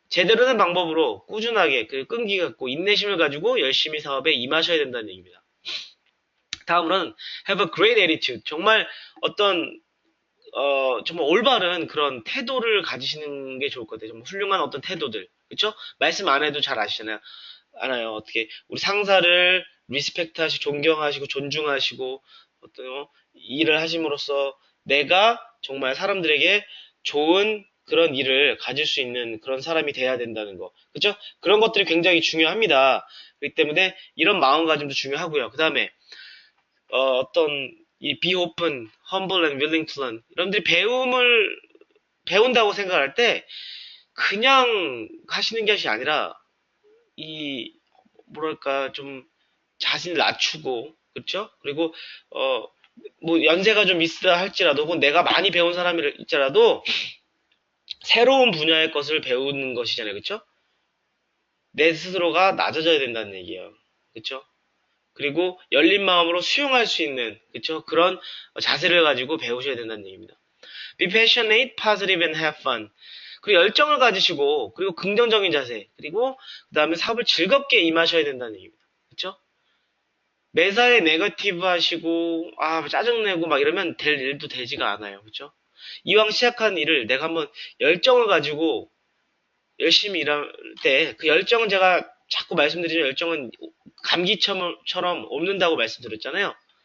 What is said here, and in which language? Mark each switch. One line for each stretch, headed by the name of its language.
Korean: 제대로 된 방법으로 꾸준하게 그 끈기 갖고 인내심을 가지고 열심히 사업에 임하셔야 된다는 얘기입니다. 다음으로는
English: have a great attitude.
Korean: 정말 어떤 정말 올바른 그런 태도를 가지시는 게 좋을 것 같아요. 정말 훌륭한 어떤 태도들. 그렇죠? 말씀 안 해도 잘 아시잖아요. 알아요. 어떻게 우리 상사를 리스펙트 하시고 존경하시고 존중하시고 어떤 일을 하심으로써 내가 정말 사람들에게 좋은 그런 일을 가질 수 있는 그런 사람이 돼야 된다는 거. 그렇죠? 그런 것들이 굉장히 중요합니다. 그렇기 때문에 이런 마음가짐도 중요하고요. 그다음에 어떤 이
English: be open, humble and willing to learn.
Korean: 여러분들이 배운다고 생각할 때 그냥 하시는 것이 아니라 이 뭐랄까 좀 자신을 낮추고 그렇죠? 그리고 뭐 연세가 좀 있어야 할지라도 혹은 내가 많이 배운 사람일지라도 새로운 분야의 것을 배우는 것이잖아요. 그렇죠? 내 스스로가 낮아져야 된다는 얘기예요. 그렇죠? 그리고 열린 마음으로 수용할 수 있는 그렇죠? 그런 자세를 가지고 배우셔야 된다는 얘기입니다.
English: Be passionate, positive and have fun.
Korean: 그리고 열정을 가지시고 그리고 긍정적인 자세 그리고 그 다음에 사업을 즐겁게 임하셔야 된다는 얘기입니다. 그렇죠? 매사에 네거티브 하시고 짜증내고 막 이러면 될 일도 되지가 않아요. 그렇죠? 이왕 시작한 일을 내가 한번 열정을 가지고 열심히 일할 때 그 열정은 제가 자꾸 말씀드리지만 열정은 감기처럼 옮는다고 말씀드렸잖아요.